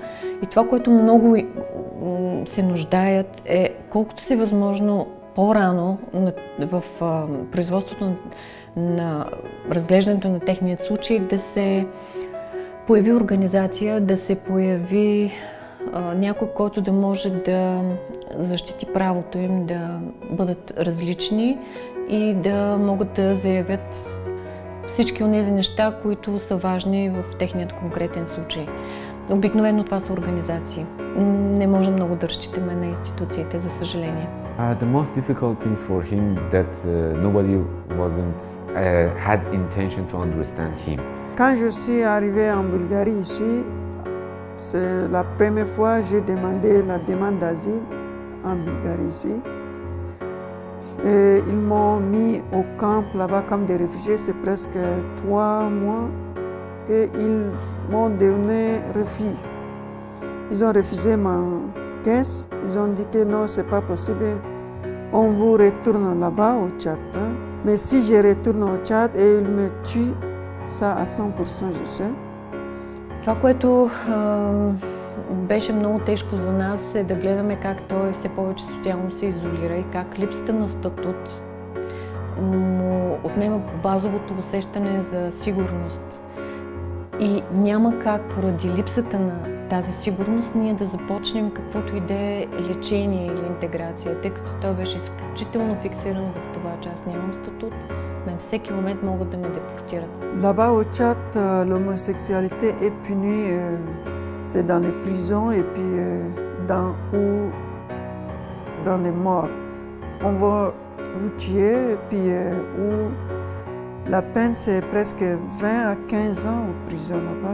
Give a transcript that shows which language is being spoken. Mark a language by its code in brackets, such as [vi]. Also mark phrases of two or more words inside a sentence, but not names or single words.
[bg] И това, което много се нуждаят, е колкото си възможно по-рано в производството на разглеждането на техният случай да се появи организация, да се появи някой, който да може да защити правото им да бъдат различни и да могат да заявят всички от тези неща, които са важни в техният конкретен случай. Обикновено това са организации. Не може много да разчитаме на институциите, за съжаление. [en] The most difficult things for him that nobody had intention to understand him. [fr] Quand je suis arrivé en Bulgarie ici, c'est la première fois que j'ai demandé la demande d'asile en Bulgarie ici. Et ils m'ont mis au camp là-bas comme des réfugiés, c'est presque 3 mois. Et ils m'ont donné refus. Ils ont refusé ma caisse, ils ont dit que non, c'est pas possible. On vous retourne là-bas au Tchad. Mais si je retourne au Tchad et ils me tuent, ça à 100%, je sais. [bg] Това, което беше много тежко за нас, е да гледаме как той все повече социално се изолира и как липсата на статут му отнема базовото усещане за сигурност. И няма как поради липсата на тази сигурност ние да започнем каквото и да е лечение или интеграция, тъй като той беше изключително фиксиран в това, че аз нямам статут, на всеки момент могат да ме депортират. [fr] Là-bas au Tchad, l'homosexualité est punie, c'est dans les prisons et puis dans les morts. On va vous tuer et puis la peine c'est presque 20 à 15 ans en prison là-bas.